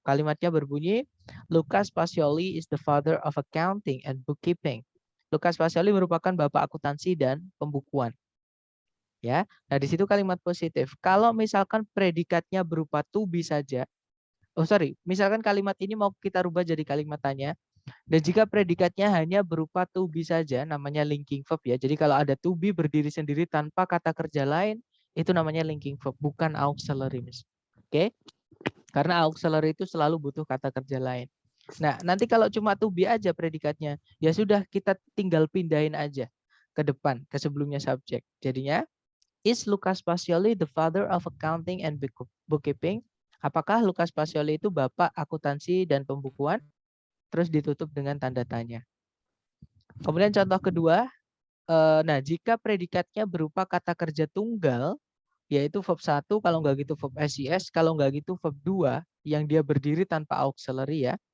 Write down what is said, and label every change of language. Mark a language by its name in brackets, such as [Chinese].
[Indonesian] Kalimatnya berbunyi, [English] Lucas Pacioli is the father of accounting and bookkeeping. [Indonesian] Lucas Pacioli merupakan bapak akuntansi dan pembukuan. Ya, nah di situ kalimat positif. Kalau misalkan predikatnya berupa to be saja, misalkan kalimat ini mau kita rubah jadi kalimat tanya. Dan jika predikatnya hanya berupa to be saja, namanya linking verb ya. Jadi kalau ada to be berdiri sendiri tanpa kata kerja lain, itu namanya linking verb, bukan auxiliary, Miss. Oke? Karena auxiliary itu selalu butuh kata kerja lain. Nah, nanti kalau cuma to be aja predikatnya, ya sudah kita tinggal pindahin aja ke depan, ke sebelumnya subjek. Jadinya, [English] is Lucas Pacioli the father of accounting and bookkeeping? [Indonesian] Apakah Lucas Pacioli itu bapak akuntansi dan pembukuan? Terus ditutup dengan tanda tanya. Kemudian contoh kedua, nah jika predikatnya berupa kata kerja tunggal, yaitu verb 1, kalau nggak gitu verb SIS, kalau nggak gitu verb 2, yang dia berdiri tanpa auxiliary ya.